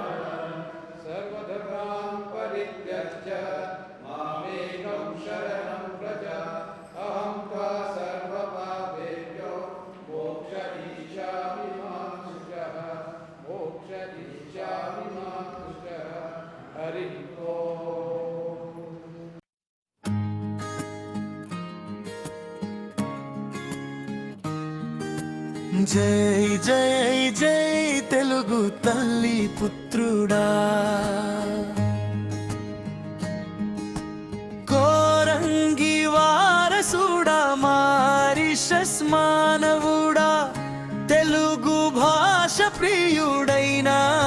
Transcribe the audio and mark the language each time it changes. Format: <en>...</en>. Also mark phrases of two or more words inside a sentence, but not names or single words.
<sa>सर्वधर्मान् परित्यज्य मामेकं शरणं व्रज अहं त्वा सर्वपापेभ्यो मोक्षयिष्यामि मा शुचः मोक्षयिष्यामि मा शुचः। हरिः ओम्।</sa> <te>జై జై జై తెలుగు తల్లి పుత్రుడా కోరంగి వారసుడా మారిషస్ మానవుడా తెలుగు భాష ప్రియుడైనా</te>